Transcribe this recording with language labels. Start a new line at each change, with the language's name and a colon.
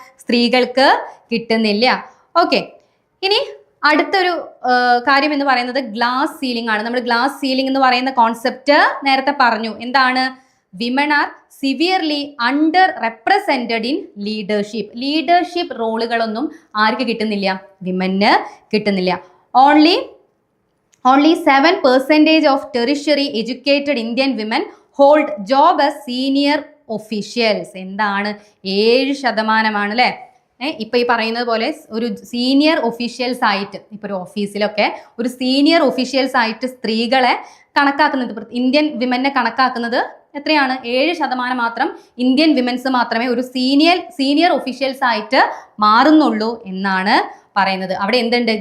Malayalam: സ്ത്രീകൾക്ക് കിട്ടുന്നില്ല. ഓക്കെ, ഇനി അടുത്തൊരു കാര്യം എന്ന് പറയുന്നത് ഗ്ലാസ് സീലിംഗ് ആണ്. നമ്മൾ ഗ്ലാസ് സീലിംഗ് എന്ന് പറയുന്ന കോൺസെപ്റ്റ് നേരത്തെ പറഞ്ഞു. എന്താണ്?
English: women are severely under represented in leadership
Malayalam: റോളുകളൊന്നും ആർക്ക് കിട്ടുന്നില്ല? വിമന് കിട്ടുന്നില്ല.
English: Only 7% of tertiary educated Indian women hold job as senior officials.
Malayalam: എന്താണ്? 7% അല്ലേ? ഇപ്പൊ ഈ പറയുന്നത് പോലെ ഒരു സീനിയർ ഒഫീഷ്യൽസ് ആയിട്ട്, ഇപ്പൊ ഒരു ഓഫീസിലൊക്കെ ഒരു സീനിയർ ഒഫീഷ്യൽസ് ആയിട്ട് സ്ത്രീകളെ കണക്കാക്കുന്നത്, ഇന്ത്യൻ വിമനെ കണക്കാക്കുന്നത് എത്രയാണ്? 7% മാത്രം ഇന്ത്യൻ വിമൻസ് മാത്രമേ ഒരു സീനിയർ ഒഫീഷ്യൽസ് ആയിട്ട് മാറുന്നുള്ളൂ എന്നാണ് പറയുന്നത്. അവിടെ എന്തുണ്ട്?